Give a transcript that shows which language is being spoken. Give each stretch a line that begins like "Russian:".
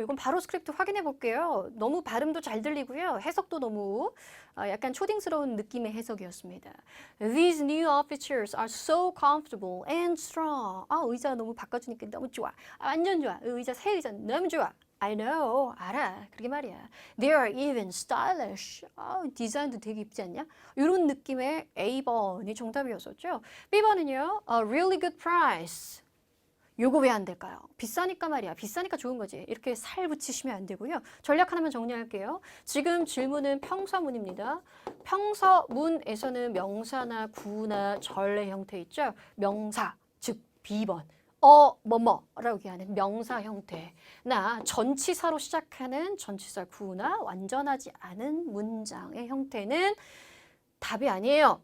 Korean: 이건 바로 스크립트 확인해 볼게요. 너무 발음도 잘 들리고요. 해석도 너무 약간 초딩스러운 느낌의 해석이었습니다.
English: These new office chairs are so comfortable and strong.
Korean: 의자 너무 바꿔주니까 너무 좋아. 완전 좋아. 의자, 새 의자 너무 좋아.
English: I know,
Korean: 알아. 그러게 말이야.
English: They are even stylish.
Korean: 디자인도 되게 이쁘지 않냐? 이런 느낌의 A번이 정답이었었죠. B번은요,
English: a really good price.
Korean: 요거 왜 안 될까요? 비싸니까 말이야. 비싸니까 좋은 거지. 이렇게 살 붙이시면 안 되고요. 전략 하나만 정리할게요. 지금 질문은 평서문입니다. 평서문에서는 명사나 구나 절의 형태 있죠. 명사, 즉 B번. 뭐뭐라고 얘기하는 명사 형태나 전치사로 시작하는 전치사 구나 완전하지 않은 문장의 형태는 답이 아니에요.